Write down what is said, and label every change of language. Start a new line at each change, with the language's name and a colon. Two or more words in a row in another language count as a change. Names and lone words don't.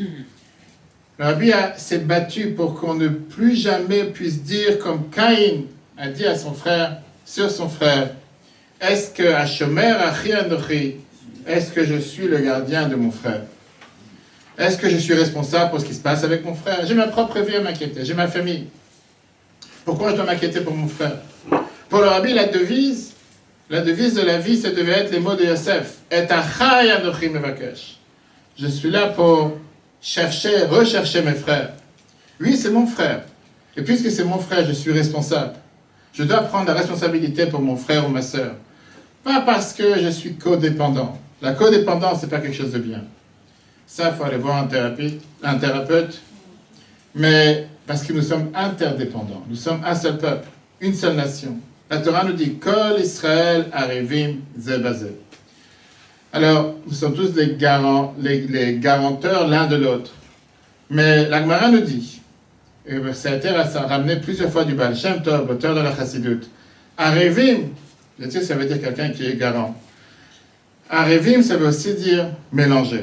French: Le Rabbi s'est battu pour qu'on ne plus jamais puisse dire comme Caïn a dit à son frère, sur son frère, est-ce que
Hebrew: השומר אחי אנוכי,
French: est-ce que je suis le gardien de mon frère? Est-ce que je suis responsable pour ce qui se passe avec mon frère? J'ai ma propre vie à m'inquiéter, j'ai ma famille. Pourquoi je dois m'inquiéter pour mon frère? Pour le Rabbi, la devise de la vie, ça devait être les mots de Yosef.
Hebrew: את אחי אנוכי מבקש.
French: Je suis là pour rechercher mes frères. Oui, c'est mon frère. Et puisque c'est mon frère, je suis responsable. Je dois prendre la responsabilité pour mon frère ou ma sœur. Pas parce que je suis codépendant. La codépendance, c'est pas quelque chose de bien. Ça, il faut aller voir un thérapeute. Mais parce que nous sommes interdépendants. Nous sommes un seul peuple, une seule nation. La Torah nous dit «
Hebrew: כל ישראל ערבים זה בזה ».
French: Alors, nous sommes tous les garanteurs l'un de l'autre. Mais la Gemara nous dit, et ça a été ramené plusieurs fois du Baal Shem Tov, l'auteur de la Chassidut, arevim, bien sûr, ça veut dire quelqu'un qui est garant. Arevim, ça veut aussi dire mélanger.